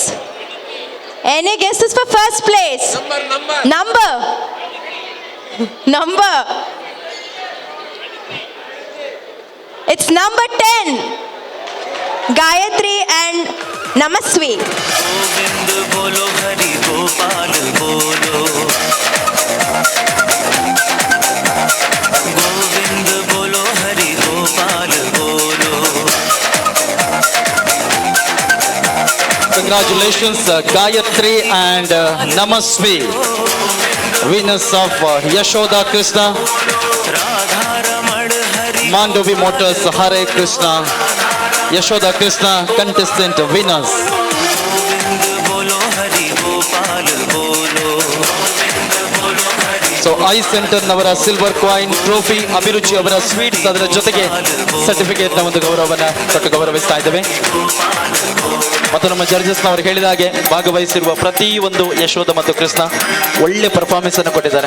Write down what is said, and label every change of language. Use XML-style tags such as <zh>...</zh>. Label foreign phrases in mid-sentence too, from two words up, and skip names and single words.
<en>Any guesses for first place? Number. It's number 10. Gayatri and Namasvi.</en> <hi>गोविंद बोलो हरि गोपाल बोलो, गोविंद बोलो हरि गोपाल बोलो.</hi> <en>Congratulations, Gayatri and Namasvi, winners of Yashoda Krishna, Mandovi Motors, Hare Krishna, Yashoda Krishna contestant winners.</en> <hi>बोलो हरि गोपाल बोलो.</hi> <kn>ಸೊ ಐ ಸೆಂಟರ್ ನವರ</kn> <en>silver coin trophy,</en> <kn>ಅಭಿರುಚಿ ಅವರ ಸ್ವೀಟ್ಸ್, ಅದರ ಜೊತೆಗೆ ಸರ್ಟಿಫಿಕೇಟ್ ನ ಒಂದು ಗೌರವವನ್ನ ಕೊಟ್ಟು ಗೌರವಿಸ್ತಾ ಇದ್ದೇವೆ. ಮತ್ತು ನಮ್ಮ ಜಡ್ಜಸ್ ನವರು ಹೇಳಿದ ಹಾಗೆ ಭಾಗವಹಿಸಿರುವ ಪ್ರತಿ ಒಂದು ಯಶೋಧ ಮತ್ತು ಕೃಷ್ಣ ಒಳ್ಳೆ ಪರ್ಫಾರ್ಮೆನ್ಸ್ ಅನ್ನು ಕೊಟ್ಟಿದ್ದಾರೆ.</kn>